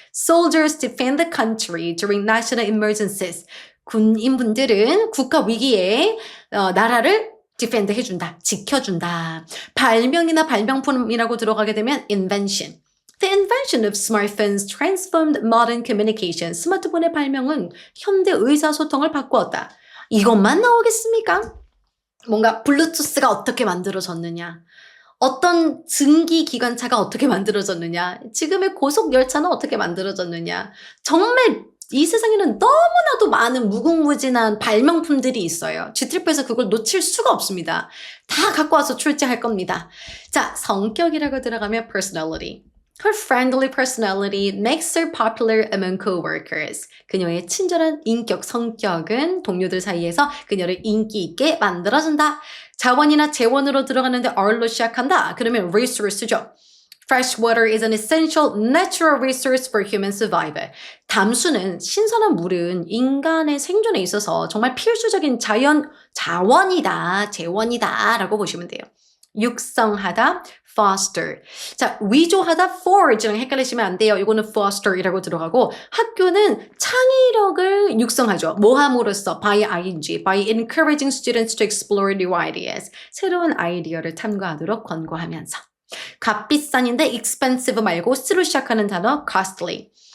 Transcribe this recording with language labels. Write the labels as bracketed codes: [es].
[en] Soldiers defend the country during national emergencies. [ko] 군인분들은 국가 위기에 나라를 defend 해준다, 지켜준다. 발명이나 발명품이라고 들어가게 되면 invention. [en] The invention of smartphones transformed modern communication. [ko] 스마트폰의 발명은 현대 의사소통을 바꾸었다. 이것만 나오겠습니까? 뭔가 블루투스가 어떻게 만들어졌느냐. 어떤 증기기관차가 어떻게 만들어졌느냐. 지금의 고속열차는 어떻게 만들어졌느냐. 정말 이 세상에는 너무나도 많은 무궁무진한 발명품들이 있어요. G트리플에서 그걸 놓칠 수가 없습니다. 다 갖고 와서 출제할 겁니다. 자, 성격이라고 들어가면 personality. [en] Her friendly personality makes her popular among coworkers. [ko] 그녀의 친절한 인격, 성격은 동료들 사이에서 그녀를 인기 있게 만들어준다. 자원이나 재원으로 들어가는데 R로 시작한다. 그러면 resource죠. [en] Fresh water is an essential natural resource for human survival. [ko] 담수는 신선한 물은 인간의 생존에 있어서 정말 필수적인 자원이다, 재원이다 라고 보시면 돼요. 육성하다, foster. 자, 위조하다, forge랑 헷갈리시면 안 돼요. 이거는 foster이라고 들어가고 학교는 창의력을 육성하죠. 뭐 함으로써 [en] by ing, by encouraging students to explore new ideas. [ko] 새로운 아이디어를 탐구하도록 권고하면서. 값비싼인데 expensive 말고 C로 시작하는 단어 costly.